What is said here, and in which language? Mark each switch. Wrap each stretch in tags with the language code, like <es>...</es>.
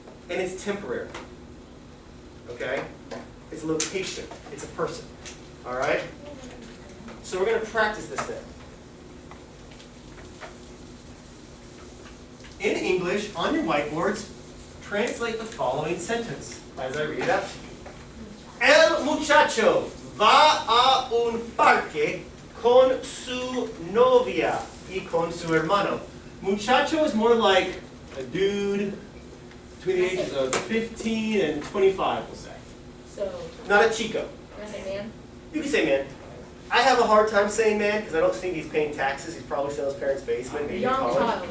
<en>And it's temporary. Okay? It's a location. It's a person. All right? So we're going to practice this then. In English, on your whiteboards, translate the following sentence as I read it out to you.</en> <es>El muchacho va a un parque con su novia y con su hermano.</es> <en>Muchacho is more like a dude between the ages of 15 and 25, we'll say. So, Not a chico. can I say man? You can say man. I have a hard time saying man because I don't think he's paying taxes. He's probably still in his parents' basement, maybe in Young college.</en>